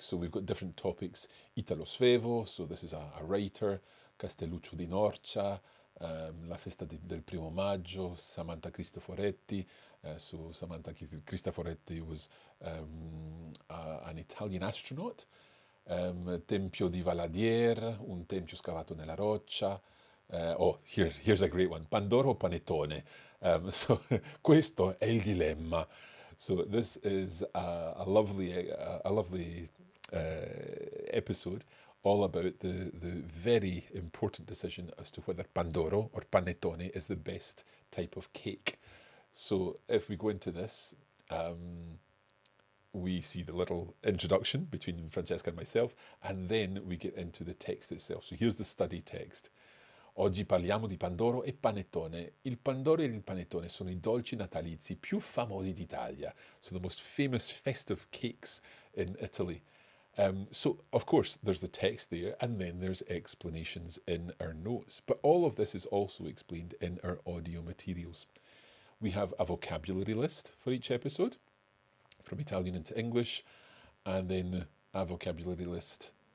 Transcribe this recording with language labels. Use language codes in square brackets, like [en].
[en] So we've got different topics. Italo Svevo, so this is a writer. Castelluccio di Norcia, La Festa del Primo Maggio, Samantha Cristoforetti. So Samantha Cristoforetti was an Italian astronaut. [it] Tempio di Valadier, un tempio scavato nella roccia. [en] Here's a great one. Pandoro Panettone. So [it] questo è il dilemma. [en] So this is a lovely episode all about the very important decision as to whether Pandoro or Panettone is the best type of cake. So if we go into this, we see the little introduction between Francesca and myself, and then we get into the text itself. So here's the study text. [it] Oggi parliamo di Pandoro e Panettone. Il Pandoro e il Panettone sono i dolci natalizi più famosi d'Italia. [en] So the most famous festive cakes in Italy. So, of course, there's the text there, and then there's explanations in our notes. But all of this is also explained in our audio materials. We have a vocabulary list for each episode, from Italian into English, and then a vocabulary list.